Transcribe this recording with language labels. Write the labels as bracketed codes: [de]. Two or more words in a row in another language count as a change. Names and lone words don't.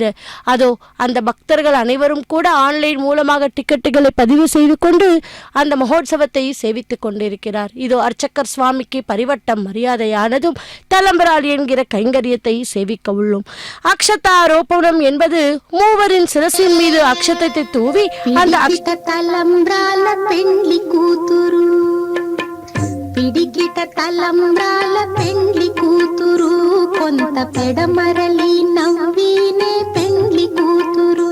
[ta] அதோ அந்த பக்தர்கள் அனைவரும் கூட ஆன்லைன் மூலமாக டிக்கெட்டுகளை பதிவு செய்து கொண்டு அந்த மகோத்சவத்தை சேவித்துக் கொண்டிருக்கிறார். இதோ அர்ச்சகர் சுவாமிக்கு பரிவட்டம் மரியாதையானதும் தலம்பராள் என்கிற கைங்கரியத்தை சேவிக்க உள்ளோம். அக்ஷதாரோபணம் என்பது மூவரின் சிரசின் மீது அக்ஷத்தை தூவி அந்த [te] తలంబ్రాల పెండ్లి కూతురు, పిడికిట తలంబ్రాల పెండ్లి కూతురు, కొంత పెడమరలి నవ్వినే పెండ్లి కూతురు.